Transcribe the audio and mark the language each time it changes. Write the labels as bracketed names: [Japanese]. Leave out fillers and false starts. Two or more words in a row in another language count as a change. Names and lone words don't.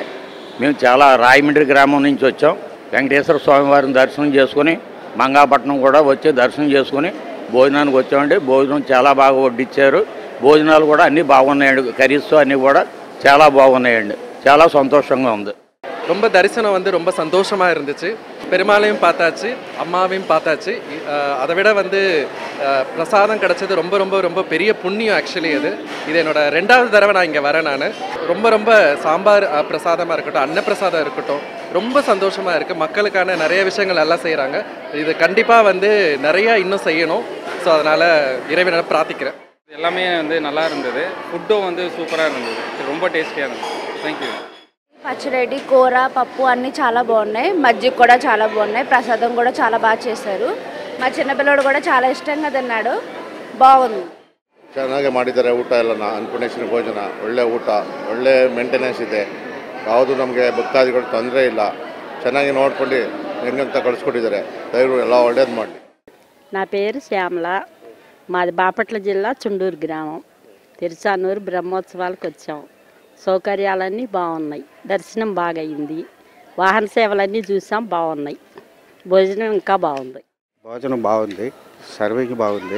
[Telugu] మేము చాలా రాయమండ్రి గ్రామం నుంచి వచ్చాం. వెంకటేశ్వర స్వామి వారిని దర్శనం చేసుకుని మంగాపట్నం కూడా వచ్చి దర్శనం చేసుకుని భోజనానికి వచ్చామండి. భోజనం చాలా బాగా వడ్డిచ్చారు. భోజనాలు కూడా అన్నీ బాగున్నాయండి. కర్రీస్ అన్నీ కూడా చాలా బాగున్నాయండి. చాలా సంతోషంగా ఉంది. [Tamil] ரொம்ப தரிசனம் வந்து ரொம்ப சந்தோஷமாக இருந்துச்சு. பெருமாளையும் பார்த்தாச்சு, அம்மாவையும் பார்த்தாச்சு. அதை விட வந்து பிரசாதம் கிடச்சது ரொம்ப ரொம்ப ரொம்ப பெரிய புண்ணியம். ஆக்சுவலி இது என்னோட 2வது தடவை நான் இங்கே வரேன். நான் ரொம்ப சாம்பார் பிரசாதமாக இருக்கட்டும், அன்னப்பிரசாதம் இருக்கட்டும், ரொம்ப சந்தோஷமாக இருக்குது. மக்களுக்கான நிறைய விஷயங்கள் எல்லாம் செய்கிறாங்க. இது கண்டிப்பாக வந்து நிறையா இன்னும் செய்யணும். ஸோ அதனால் இறைவனை பிரார்த்திக்கிறேன். எல்லாமே வந்து நல்லா இருந்தது. ஃபுட்டும் வந்து சூப்பராக இருந்தது. ரொம்ப டேஸ்டியாக இருந்தது. [English] thank you. [Telugu] పచ్చడి, కూర, పప్పు అన్నీ చాలా బాగున్నాయి. మజ్జిగ కూడా చాలా బాగున్నాయి. ప్రసాదం కూడా చాలా బాగా చేశారు. మా చిన్నపిల్లడు కూడా చాలా ఇష్టంగా తిన్నాడు. బాగుంది. [Kannada] ಚೆನ್ನಾಗಿ ಮಾಡಿದ್ದಾರೆ. ಊಟ ಎಲ್ಲ ಅನ್ನಪೂರ್ಣೇಶ್ವರಿ ಭೋಜನ ಒಳ್ಳೆ ಊಟ, ಒಳ್ಳೆ ಮೇಂಟೆನೆನ್ಸ್ ಇದೆ. ಯಾವುದು ನಮಗೆ ಭಕ್ತಾದಿಗಳು ತೊಂದರೆ ಇಲ್ಲ. ಚೆನ್ನಾಗಿ ನೋಡ್ಕೊಂಡು ಹೆಂಗಂತ ಕಳಿಸ್ಕೊಟ್ಟಿದ್ದಾರೆ. ದಯವಿಟ್ಟು ಎಲ್ಲ ಒಳ್ಳೇದು ಮಾಡಲಿ. [Telugu] నా పేరు శ్యామల. మాది బాపట్ల జిల్లా చుండూరు గ్రామం. తిరుచానూరు బ్రహ్మోత్సవాలకు వచ్చాం. సౌకర్యాలన్నీ బాగున్నాయి. దర్శనం బాగా అయింది. వాహన సేవలన్నీ చూసాం, బాగున్నాయి. భోజనం ఇంకా బాగుంది. భోజనం బాగుంది, సర్వింగ్ బాగుంది.